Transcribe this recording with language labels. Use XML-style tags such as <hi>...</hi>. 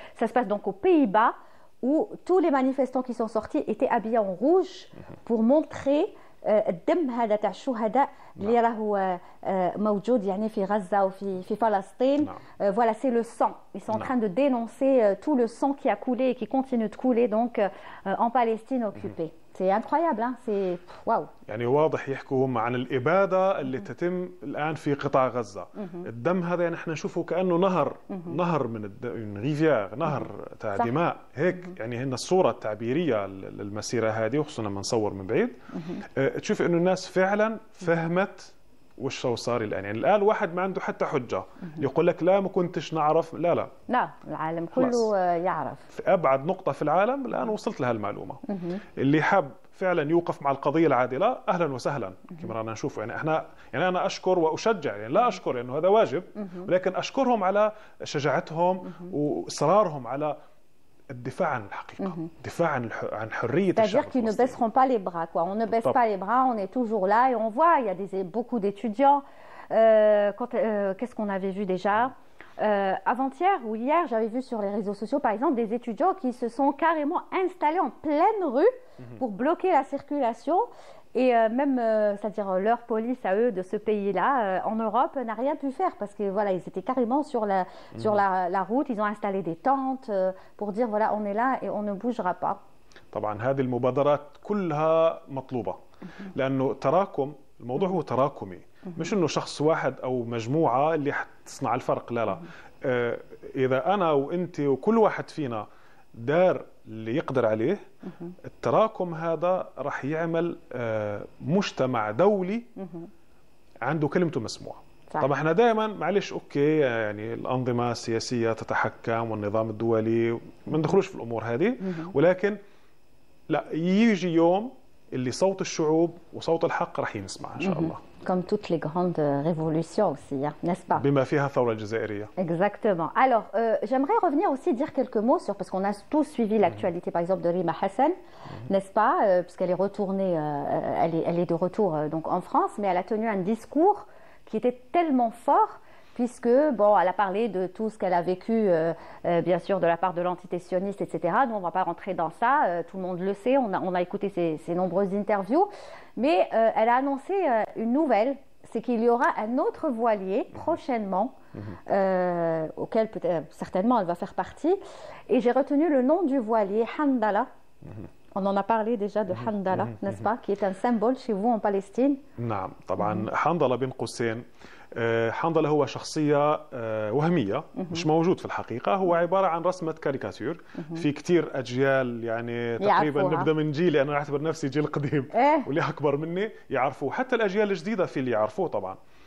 <fr>Ça se passe donc aux Pays-Bas où tous les manifestants qui sont sortis étaient habillés en rouge pour montrer</fr> <ar>الدم هذا تاع الشهداء اللي راهو موجود يعني في غزة وفي فلسطين.</ar> <fr>Voilà, c'est le sang. Ils sont en train de dénoncer tout le sang qui a coulé et qui continue de couler donc en Palestine occupée. C'est incroyable, hein? C'est واو.</fr> <ar>يعني واضح يحكوا هم عن الإبادة اللي تتم الآن في قطاع غزة. الدم هذا يعني احنا نشوفه كأنه نهر من ريفيار، نهر تاع دماء هيك. يعني هنا الصورة التعبيرية للمسيرة هذه، وخصوصا لما نصور من بعيد تشوف إنه الناس فعلا فهمت وش صار الآن. يعني الآن واحد ما عنده حتى حجة يقول لك لا ما كنتش نعرف، لا العالم كله يعرف. في أبعد نقطة في العالم الآن وصلت لها المعلومة. اللي حاب فعلا يوقف مع القضية العادلة أهلا وسهلا كما رانا نشوف. يعني أنا أشكر وأشجع، يعني لا أشكر لأنه يعني هذا واجب، ولكن أشكرهم على شجاعتهم وإصرارهم على الدفاع عن الحقيقة، الدفاع عن حرية الشعب.</ar> <fr>C'est-à-dire qu'ils ne baisseront pas les bras, quoi. On ne baisse pas les bras, on est toujours là et on voit, il y a beaucoup d'étudiants. Qu'est-ce qu'on avait vu déjà avant-hier ou hier, j'avais vu sur les réseaux sociaux, par exemple, des étudiants qui se sont carrément installés en pleine rue pour bloquer la circulation. Et même, c'est-à-dire leur police à eux de ce pays-là, en Europe, n'a rien pu faire parce que voilà, ils étaient carrément sur la route. Ils ont installé des tentes pour dire voilà, on est là et on ne bougera pas.</fr> <ar>طبعا هذه المبادرات كلها مطلوبة لأنه تراكم الموضوع هو تراكمي، مش إنه شخص واحد أو مجموعة اللي حتصنع الفرق، لا لا. إذا أنا وأنت وكل واحد فينا دار اللي يقدر عليه، التراكم هذا راح يعمل مجتمع دولي عنده كلمته مسموعة. طبعا احنا دائما معلش اوكي يعني الأنظمة السياسية تتحكم والنظام الدولي، ما ندخلوش في الأمور هذه، ولكن لا، يجي يوم اللي صوت الشعوب وصوت الحق راح ينسمع إن شاء الله.</ar> <fr>Comme toutes les grandes révolutions aussi, hein, n'est-ce pas?</fr> <ar>بما فيها الثورة الجزائرية.</ar> <fr>Exactement. Alors, j'aimerais revenir aussi dire quelques mots sur, parce qu'on a tous suivi l'actualité, par exemple, de Rima Hassan, n'est-ce pas? Puisqu'elle est retournée, elle est de retour donc en France, mais elle a tenu un discours qui était tellement fort, puisque, bon, elle a parlé de tout ce qu'elle a vécu, bien sûr, de la part de l'entité sioniste, etc. Nous, on ne va pas rentrer dans ça, tout le monde le sait, on a écouté ses nombreuses interviews, mais elle a annoncé une nouvelle, c'est qu'il y aura un autre voilier prochainement, auquel certainement elle va faire partie, et j'ai retenu le nom du voilier, Handala. On en a parlé déjà de Handala, n'est-ce pas, qui est un symbole chez vous en Palestine.</fr> <ar>نعم طبعا حنظلة بين قوسين. حنظلة هو شخصية وهمية مش موجود في الحقيقة، هو عبارة عن رسمة كاريكاتير في كتير أجيال، يعني تقريبا نبدأ من جيلي، أنا أعتبر نفسي جيل قديم واللي أكبر مني يعرفوه، حتى الأجيال الجديدة في اللي يعرفوه طبعا.</ar>